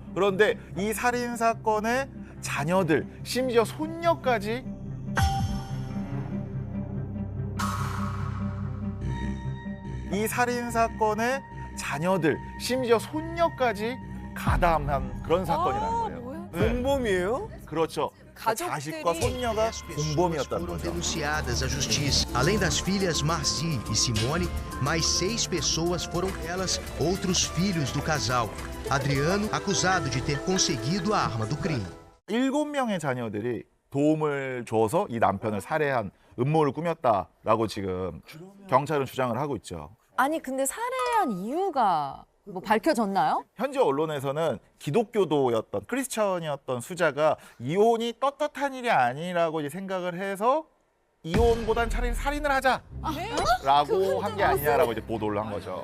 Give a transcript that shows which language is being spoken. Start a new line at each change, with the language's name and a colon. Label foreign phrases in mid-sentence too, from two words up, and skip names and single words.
Korean: 그런데 이 살인 사건의 자녀들, 심지어 손녀까지 이 살인 사건의 자녀들, 심지어 손녀까지 가담한 그런 사건이라는 거예요. 네. 공범이에요? 그렇죠. 자식과 손녀가 공범이었다는
Portuguese: Foram
Korean: 거죠.
Portuguese: denunciadas à justiça. Além das filhas Marci e Simone, mais 6 pessoas foram elas, outros filhos do casal. Adriano, acusado de ter conseguido a arma do crime.
Korean: 7명의 자녀들이 도움을 줘서 이 남편을 살해한 음모를 꾸몄다라고 지금 경찰은 주장을 하고 있죠. 아니 근데 살해한 이유가 뭐 밝혀졌나요? 현지 언론에서는 기독교도였던 크리스천이었던 수자가 이혼이 떳떳한 일이 아니라고 이제 생각을 해서 이혼보단 차라리 살인을 하자라고 한 게 아니냐라고 이제 보도를 한 거죠.